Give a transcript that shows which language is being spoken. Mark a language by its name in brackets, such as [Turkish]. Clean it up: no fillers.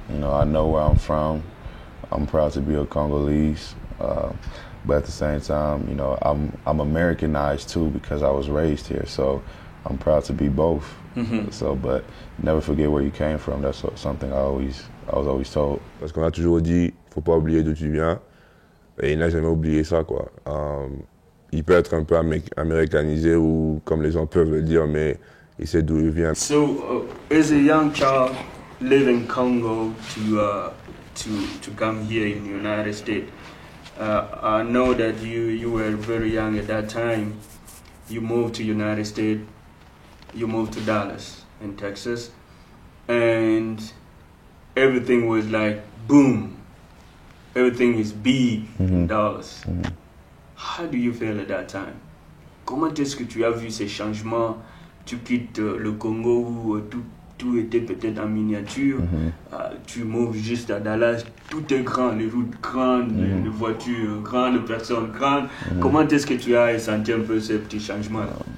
[English] I know where I'm from. I'm proud to be a Congolese, but at the same time, I'm Americanized too because I was raised here. So I'm proud to be both. Mm-hmm. So, but never forget where you came from. That's something I was always told. [French] Parce qu'on a toujours dit, faut pas oublier d'où tu viens. Et il n'a jamais oublié ça, quoi. Il peut être un peu américanisé ou comme les gens peuvent le dire, mais il sait d'où il vient. [English] So, as a young child leaving Congo to come here in the United States, I know that you were very young at that time. You moved to United States. You moved to Dallas in Texas, and everything was like boom. Everything is big in Dallas. Mm-hmm. How do you feel at that time? [French] Comment est-ce que tu as vu ces changements? Tu quittes le Congo où tout était peut-être en miniature. Tu moves juste à Dallas. Tout est grand, les routes grandes, les voitures grandes, les personnes grandes. Comment est-ce que tu as senti un peu ces petits changements-là?